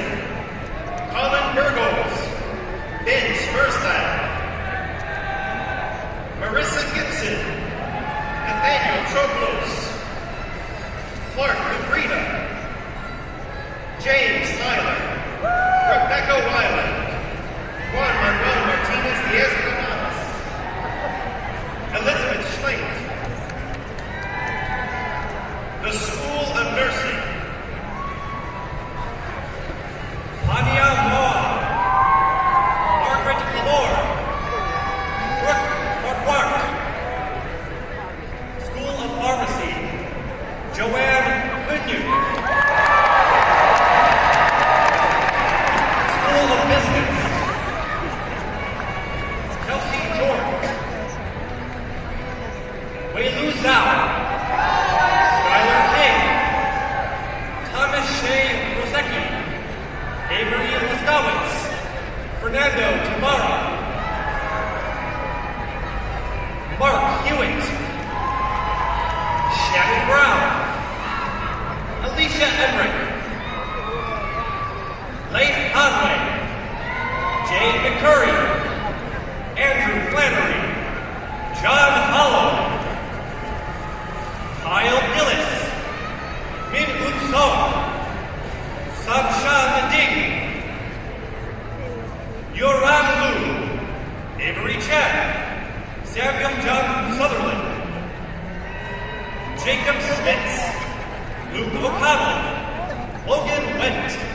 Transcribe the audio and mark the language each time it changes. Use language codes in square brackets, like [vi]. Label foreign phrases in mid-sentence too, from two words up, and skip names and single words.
[en] Colin Burgos. Ben Spursland. Marissa Gibson. Nathaniel Choklos. Clark Cabrita. James Tyler. Rebecca Weiland. Juan Manuel Martinez Diaz Canales. Elizabeth Schleight. The School of Nursing. Ania Moore. Margaret Moore. Brooke Marquardt. School of Pharmacy. Joanne Quinu. School of Business. Kelsey George. Wei-Lu Zhao. Skylar King. Thomas Shea Rosecki. Avery Laskowitz. Fernando Tamara. Mark Hewitt. Shannon Brown. Alicia Emmerich. Leif Conway. Jay McCurry, Andrew Flannery, John Hollow, Kyle Gillis, Min Woon Song, Sanshan Ding, Yoran Lu, Avery Chen, Samuel John Sutherland, Jacob Smits, Luke O'Connell, Logan Wendt,